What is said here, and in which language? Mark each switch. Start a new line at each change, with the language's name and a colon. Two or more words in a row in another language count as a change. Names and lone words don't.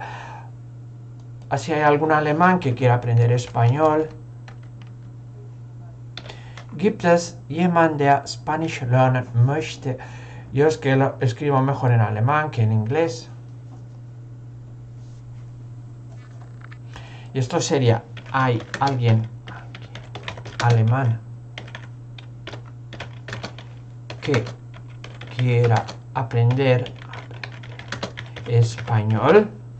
Spanish: Si hay algún alemán que quiera aprender español.
German: Gibt es jemand, der Spanish lernen möchte?
Spanish: Yo es que lo escribo mejor en alemán que en inglés. Y esto sería: hay alguien alemán que quiera aprender español.